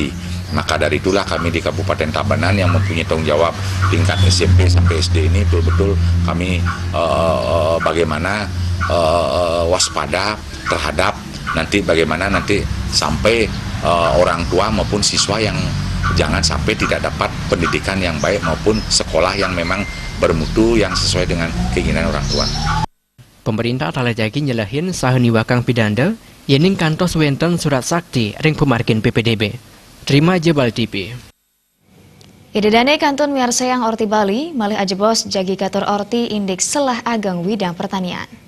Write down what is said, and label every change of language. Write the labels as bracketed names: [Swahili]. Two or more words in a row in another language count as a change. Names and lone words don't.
[Indonesian] Maka dari itulah kami di Kabupaten Tabanan yang mempunyai tanggung jawab tingkat SMP sampai SD ini betul-betul kami bagaimana waspada terhadap nanti bagaimana nanti sampai orang tua maupun siswa yang jangan sampai tidak dapat pendidikan yang baik maupun sekolah yang memang bermutu yang sesuai dengan keinginan orang tua. [Balinese] Pemerintah telah jagi nyelahin saheni wakang pidanda yening kantos wenten surat sakti ring pemargin PPDB. [Indonesian] Terima Jebal TV. [Balinese] Idedane kantun miarsayang Orti Bali malih ajebos jagi katur Orti indeks selah ageng widang pertanian.